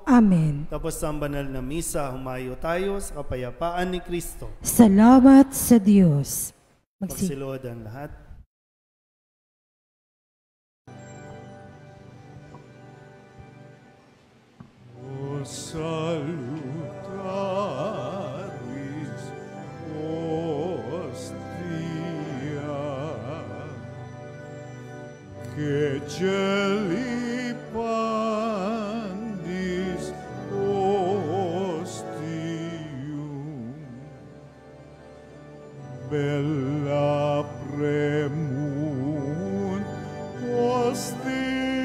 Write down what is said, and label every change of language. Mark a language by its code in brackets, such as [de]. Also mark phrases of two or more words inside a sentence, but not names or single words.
[tl] Amen. Tapos sa banal na misa, humayo tayo sa kapayapaan ni Kristo. Salamat sa Diyos. Magsilod ang lahat. [la] O salutaris hostia, que celi pandis ostium, bella premunt hostilia,